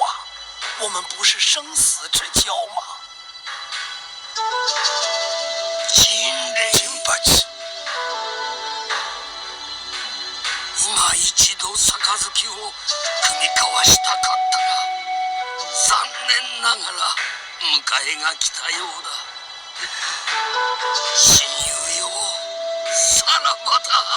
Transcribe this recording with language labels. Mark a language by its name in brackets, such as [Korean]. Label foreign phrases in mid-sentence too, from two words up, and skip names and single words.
[Chinese] 我们不是生死之交吗？ [Japanese] 今八七，今一度杯を踏み交わしたかったが、残念ながら迎えが来たようだ。親友よ、さらばだ。